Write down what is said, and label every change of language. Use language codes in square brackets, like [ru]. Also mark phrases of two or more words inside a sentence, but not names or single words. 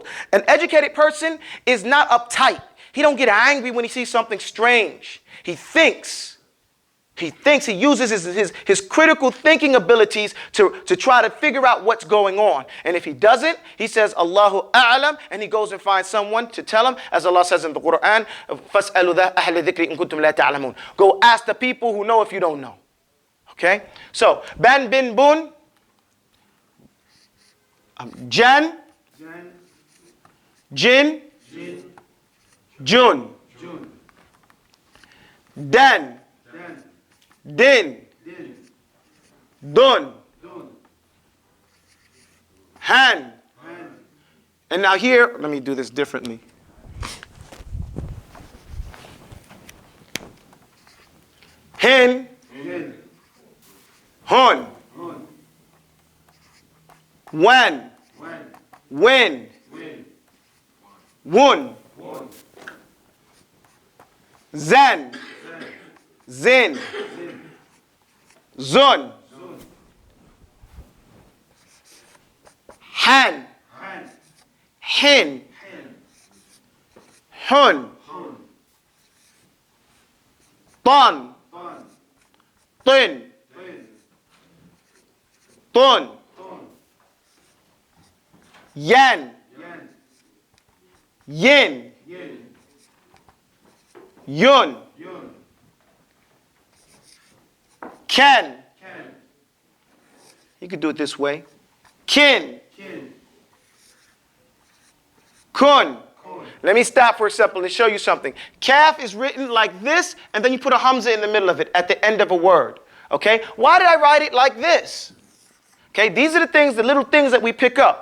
[en] An educated person is not uptight. He don't get angry when he sees something strange. He thinks. He uses his critical thinking abilities to try to figure out what's going on. And if he doesn't, he says, [ar] الله أعلم, [en] and he goes and finds someone to tell him, as Allah says in the Quran, [ar] فَاسْأَلُوا أَهْلَ ذِكْرِ إِن كُنتُمْ لَا تَعْلَمُونَ. [en] Go ask the people who know if you don't know. Okay? So, ban, bin, bun, jan, jin, jun, dan, din, dun, han, And now here, let me do this differently. Hin, hun, when, win, wun, zen, zin, zun, han, hin, hun, ton, tin, tun, yan, yin, yun, ken. You could do it this way. Kin, kun. Let me stop for a second and show you something. Kaf is written like this, and then you put a hamza in the middle of it at the end of a word. Okay? Why did I write it like this? Okay, these are the things, the little things that we pick up.